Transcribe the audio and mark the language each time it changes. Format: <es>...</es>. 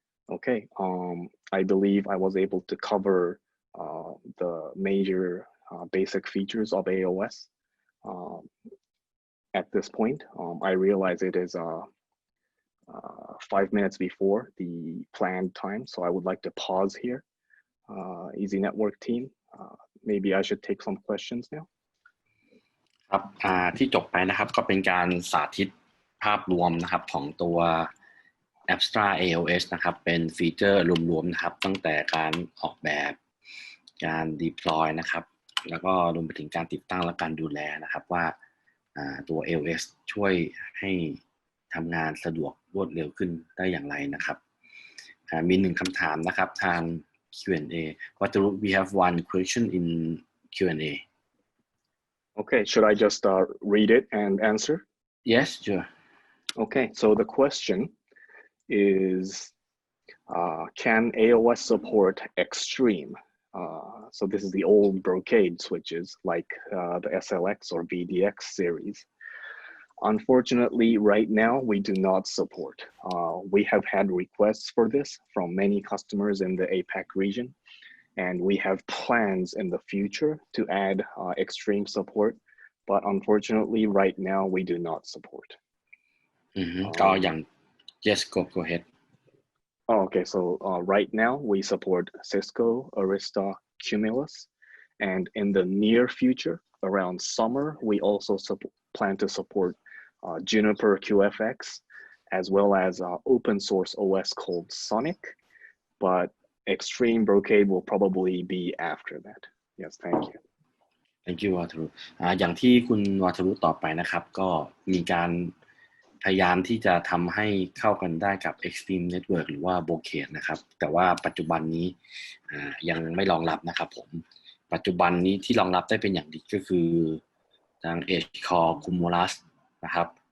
<en>Okay, I believe I was able to cover the major basic features of AOS. At this point, I realize it is 5 minutes before the planned time, so I would like to pause here. EasyNetwork team, maybe I should take some questions now.</en> <th>ครับที่จบไปนะครับก็เป็นการสาธิตภาพรวมนะครับของตัว Apstra AOS นะครับเป็นฟีเจอร์รวมๆนะครับตั้งแต่การออกแบบการ deploy นะครับแล้วก็รวมไปถึงการติดตั้งและการดูแลนะครับว่าตัว AOS ช่วยให้ทำงานสะดวกรวดเร็วขึ้นได้อย่างไรนะครับมี1คำถามนะครับทาง Q&A.</th> <en>But we have one question in Q&A. Okay, should I just read it and answer? Yes, sure. Okay, so the question is, can AOS support extreme? So this is the old brocade switches like the SLX or VDX series. Unfortunately, right now, we do not support. We have had requests for this from many customers in the APAC region, and we have plans in the future to add extreme support. But unfortunately, right now, we do not support.</en> <th>ก็อย่าง</th> <en>yes go ahead. Oh, okay, so right now, we support Cisco, Arista, Cumulus, and in the near future, around summer, we also plan to support Juniper QFX, as well as open source OS called Sonic, but Extreme Brocade will probably be after that. Yes, thank you. Thank you</en> <th>วัทรุอย่างที่คุณวัทรุตอบไปนะครับก็มีการพยายามที่จะทำให้เข้ากันได้กับ Extreme Network หรือว่า Brocade นะครับแต่ว่าปัจจุบันนี้ยังไม่รองรับนะครับผมปัจจุบันนี้ที่รองรับได้เป็นอย่างดีก็คือทาง EdgeCore Cumulus นะครับ</th>